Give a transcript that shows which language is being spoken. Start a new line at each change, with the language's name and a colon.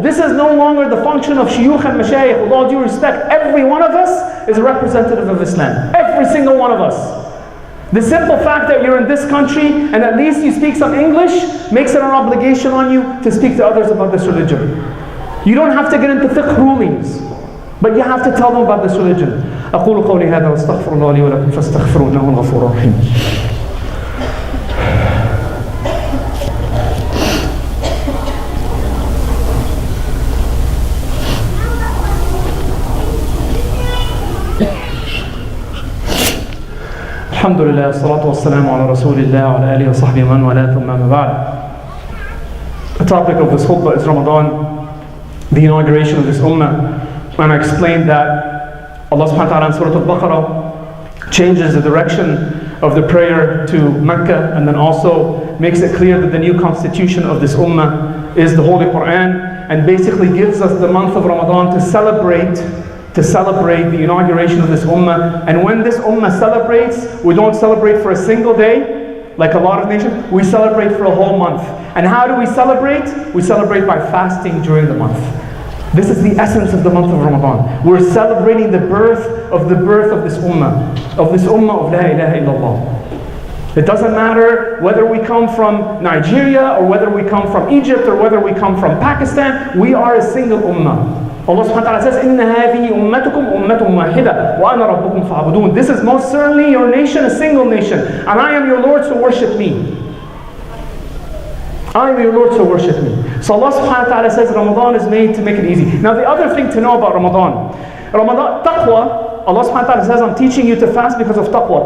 English: This is no longer the function of shuyukh and mashayikh. With all due respect, every one of us is a representative of Islam. Every single one of us. The simple fact that you're in this country and at least you speak some English makes it an obligation on you to speak to others about this religion. You don't have to get into fiqh rulings, but you have to tell them about this religion.
Arabic: أقول قولي هذا واستغفر الله لي ولكم فاستغفروه إنه الغفور الرحيم. الحمد لله والصلاة والسلام على رسول الله وعلى آله وصحبه ومن والاه ثم أما بعد.
English: The topic of this khutbah is Ramadan, the inauguration of this ummah. And I explained that Allah subhanahu wa ta'ala in Surah Al-Baqarah changes the direction of the prayer to Mecca, and then also makes it clear that the new constitution of this ummah is the Holy Quran, and basically gives us the month of Ramadan to celebrate the inauguration of this ummah. And when this ummah celebrates, we don't celebrate for a single day, like a lot of nations, we celebrate for a whole month. And how do we celebrate? We celebrate by fasting during the month. This is the essence of the month of Ramadan. We're celebrating the birth of this ummah of La ilaha illallah. It doesn't matter whether we come from Nigeria or whether we come from Egypt or whether we come from Pakistan, we are a single ummah.
Arabic: Allah subhanahu wa ta'ala says, إِنَّ هَذِهِ أُمَّتُكُمْ أُمَّةٌ وَاحِدَةٌ وَأَنَا رَبُّكُمْ فَاعْبُدُونَ.
English: This is most certainly your nation, a single nation, and I am your Lord, so worship me. I am your Lord, so worship me. So Allah subhanahu wa ta'ala says Ramadan is made to make it easy. Now the other thing to know about Ramadan, taqwa, Allah subhanahu wa ta'ala says, I'm teaching you to fast because of taqwa.